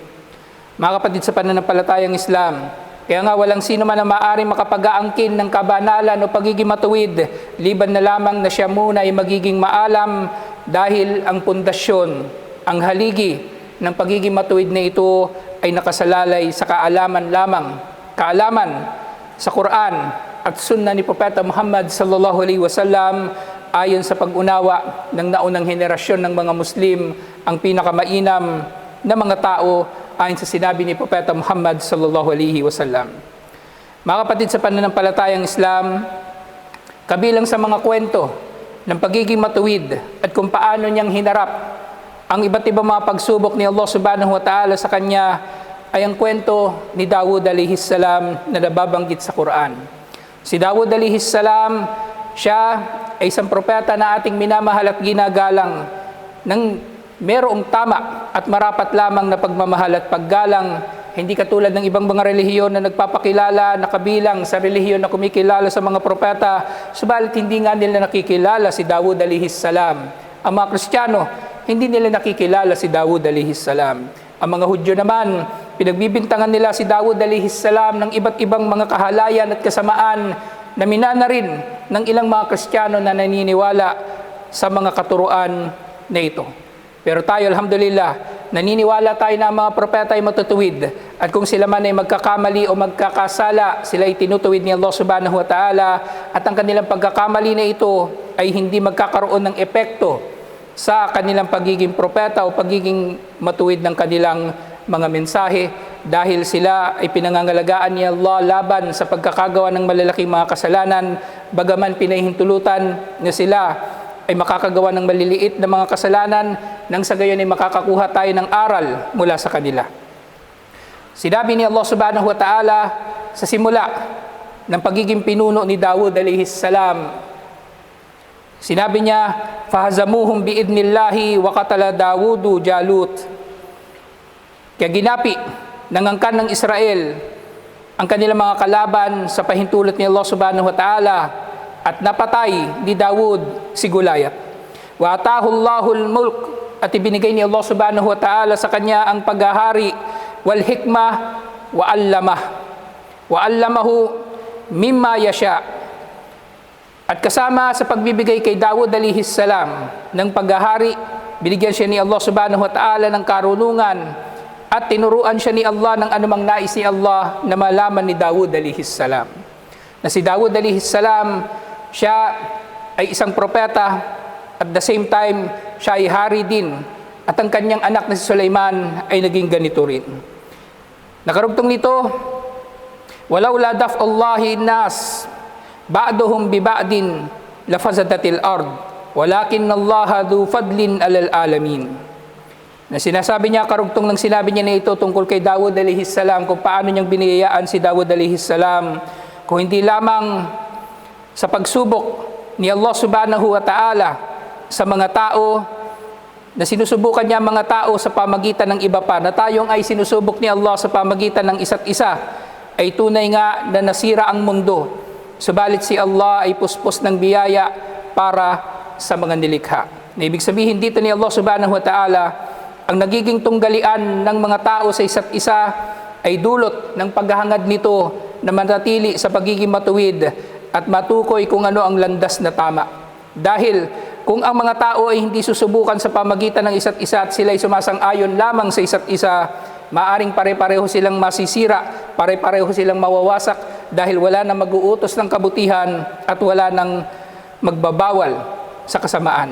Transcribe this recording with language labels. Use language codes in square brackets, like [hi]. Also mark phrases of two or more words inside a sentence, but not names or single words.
[tl] Mga kapatid sa pananampalatayang Islam, kaya nga walang sino man na maaaring makapag-aangkin ng kabanalan o pagiging matuwid, liban na lamang na siya muna ay magiging maalam dahil ang pundasyon, ang haligi ng pagiging matuwid na ito ay nakasalalay sa kaalaman sa Quran at Sunnah ni Propeta Muhammad [ar] صلى الله عليه وسلم [tl] ayon sa pag-unawa ng naunang henerasyon ng mga Muslim, ang pinakamainam na mga tao ayon sa sinabi ni Propeta Muhammad [ar] صلى الله عليه وسلم. [tl] Mga kapatid sa pananampalatayang Islam, kabilang sa mga kwento ng pagiging matuwid at kung paano niyang hinarap ang iba't ibang mga pagsubok ni Allah [ar] سبحانه وتعالى [tl] sa kanya ay ang kwento ni Dawud [ar] عليه السلام [tl] na nababanggit sa Quran. Si Dawud [ar] عليه السلام, [tl] siya ay isang propeta na ating minamahal at ginagalang ng merong tama at marapat lamang na pagmamahal at paggalang, hindi katulad ng ibang mga relihiyon na nagpapakilala na kabilang sa relihiyon na kumikilala sa mga propeta, subalit hindi nga nila nakikilala si Dawud [ar] عليه السلام. [tl] Ang mga Kristiyano, hindi nila nakikilala si Dawud [ar] عليه السلام. [tl] Ang mga Hudyo naman, pinagbibintangan nila si Dawud [ar] عليه السلام [tl] ng iba't ibang mga kahalayan at kasamaan na minana rin ng ilang mga Kristiyano na naniniwala sa mga katuruan na ito. Pero tayo, alhamdulillah, naniniwala tayo na ang mga propeta ay matutuwid. At kung sila man ay magkakamali o magkakasala, sila ay tinutuwid ni Allah [ar] سبحانه وتعالى. [tl] At ang kanilang pagkakamali na ito ay hindi magkakaroon ng epekto sa kanilang pagiging propeta o pagiging matuwid ng kanilang mga mensahe. Dahil sila ay pinangangalagaan ni Allah laban sa pagkakagawa ng malalaking mga kasalanan, bagaman pinahintulutan na sila ay makakagawa ng maliliit na mga kasalanan nang sa gayon ay makakakuha tayo ng aral mula sa kanila. Sinabi ni Allah [ar] سبحانه وتعالى [tl] sa simula ng pagiging pinuno ni Dawud [ar] عليه السلام, [tl] sinabi niya, [ar] فهزموهم بإذن الله وقتل داود جالوت. [tl] Kaya ginapi ng angkan ng Israel ang kanilang mga kalaban sa pahintulot ni Allah [ar] سبحانه وتعالى [tl] at napatay ni Dawud si Gulayat. [ar] وآتاه الله الملك, [tl] at ibinigay ni Allah [ar] سبحانه وتعالى [tl] sa kanya ang paghahari, [ar] والحكمة وعلمه مما يشاء. [tl] At kasama sa pagbibigay kay Dawud [ar] عليه السلام [tl] ng paghahari, binigyan siya ni Allah [ar] سبحانه وتعالى [tl] ng karunungan at tinuruan siya ni Allah ng anumang nais ni Allah na malaman ni Dawud [ar] عليه السلام. [tl] Na si Dawud [ar] عليه السلام, [tl] siya ay isang propeta, [en] at the same time, [tl] siya ay hari din. At ang kanyang anak na si Sulaiman ay naging ganito rin. Nakarugtong nito, [ar] ولولا دفع الله الناس بعضهم ببعض لفسدت الأرض ولكن الله ذو فضل على العالمين. [tl] Na sinasabi niya, karugtong ng sinabi niya na ito tungkol kay Dawud [ar] عليه السلام, [tl] kung paano niyang biniyayaan si Dawud [ar] عليه السلام, [tl] kung hindi lamang sa pagsubok ni Allah [ar] سبحانه وتعالى [tl] sa mga tao, na sinusubukan niya mga tao sa pamagitan ng iba pa, na tayong ay sinusubok ni Allah sa pamagitan ng isa't isa, ay tunay nga na nasira ang mundo. Subalit si Allah ay puspos ng biyaya para sa mga nilikha. Na ibig sabihin dito ni Allah [ar] سبحانه وتعالى, [tl] ang nagiging tunggalian ng mga tao sa isa't isa ay dulot ng paghahangad nito na manatili sa pagiging matuwid at matukoy kung ano ang landas na tama. Dahil kung ang mga tao ay hindi susubukan sa pamagitan ng isa't isa at sila ay sumasang-ayon lamang sa isa't isa, maaring pare-pareho silang masisira, pare-pareho silang mawawasak dahil wala nang mag-uutos ng kabutihan at wala nang magbabawal sa kasamaan.